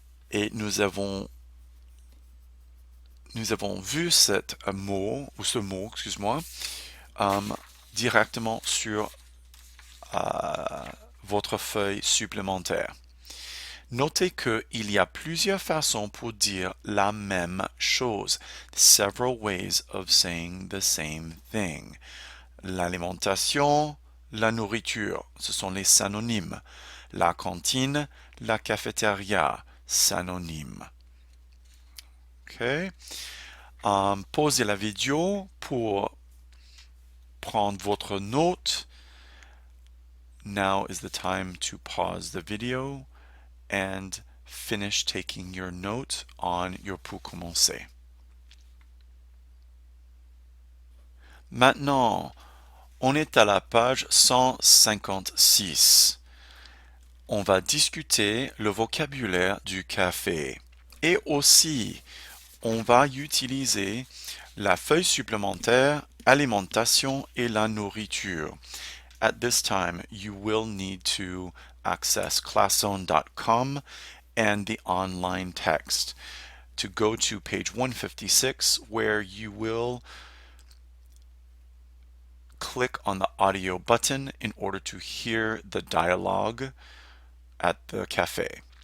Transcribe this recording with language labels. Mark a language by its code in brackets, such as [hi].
[fr] Et nous avons vu ce mot, excuse-moi, directement sur votre feuille supplémentaire. Notez qu'il y a plusieurs façons pour dire la même chose. [en] Several ways of saying the same thing. [fr] L'alimentation, la nourriture, ce sont les synonymes. La cantine, la cafétéria, synonymes. Okay. Pausez la vidéo pour prendre votre note. [en] Now is the time to pause the video and finish taking your note on your [fr] pour commencer. Maintenant, on est à la page 156. On va discuter le vocabulaire du café. Et aussi, on va utiliser la feuille supplémentaire alimentation et la nourriture. [en] At this time, you will need to access classzone.com and the online text to go to page 156 where you will click on the audio button in order to hear the dialogue at the cafe.